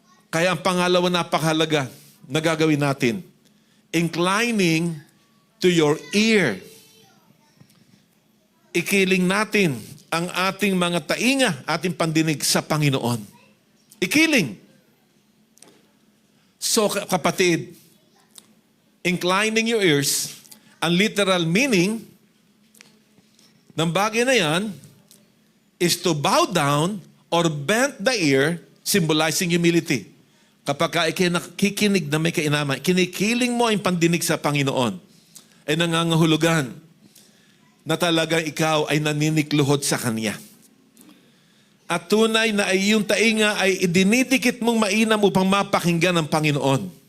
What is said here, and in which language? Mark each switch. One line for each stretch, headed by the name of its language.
Filipino: Kaya ang pangalawa napakahalaga na gagawin natin,
English: inclining to your ear.
Filipino: Ikiling natin ang ating mga tainga, ating pandinig sa Panginoon. Ikiling.
English: So kapatid, inclining your ears,
Filipino: ang literal meaning ng bagay na yan
English: is to bow down or bend the ear, symbolizing humility.
Filipino: Kapag kikinig na may kainaman, kinikiling mo ang pandinig sa Panginoon, ay nangangahulugan na talagang ikaw ay naninikluhod sa Kanya. At tunay na ay iyong tainga ay idinidikit mong mainam upang mapakinggan ng Panginoon.